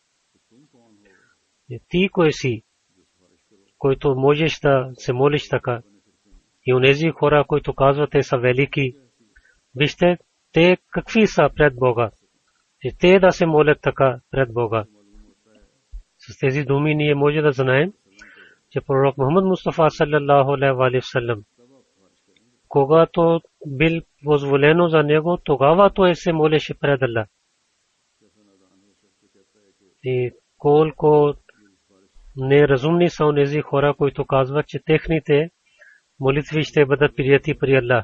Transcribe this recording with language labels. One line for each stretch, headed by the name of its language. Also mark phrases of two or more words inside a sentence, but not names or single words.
Bulgarian: Ти кой си, който можеш да се молиш така? И онези хора, които казват, те са велики, вижте, те какви са пред Бога. И те да се молят така пред Бога. С тези думи ние може да знаем, че пророк Мухаммад Мустафа
Arabic: صلى الله عليه وسلم,
Bulgarian: когато бил позволено за него, тогава той се молеше пред Аллах. И колко неразумни са онези хора, които казват, че техните молитви ще бъдат прияти при Аллах.